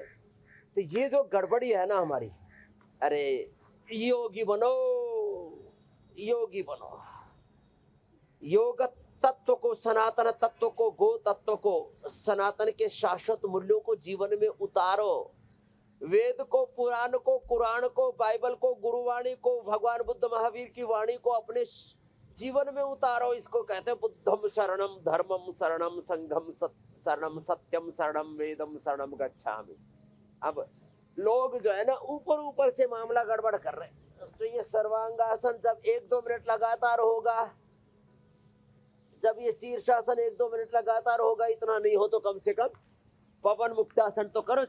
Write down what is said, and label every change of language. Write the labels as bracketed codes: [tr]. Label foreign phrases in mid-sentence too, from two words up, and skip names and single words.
[hi] तो ये जो गड़बड़ी है ना हमारी, अरे योगी बनो, योगी बनो, योग तत्व को, सनातन तत्व को, गो तत्व को, सनातन के शाश्वत मूल्यों को जीवन में उतारो, वेद को, पुराण को, कुरान को, बाइबल को, गुरुवाणी को, भगवान बुद्ध महावीर की वाणी को अपने जीवन में उतारो। इसको कहते हैं [pi] बुद्धम शरणम, धर्मम शरणम, संघम शरणम, सत्यम शरणम, वेदम शरणम गच्छामि। [hi] अब लोग जो है ना ऊपर ऊपर से मामला गड़बड़ कर रहे हैं। तो ये सर्वांगासन जब 1-2 मिनट लगातार होगा, जब ये शीर्षासन 1-2 मिनट लगातार होगा, इतना नहीं हो तो कम से कम पवन मुक्तासन तो करो।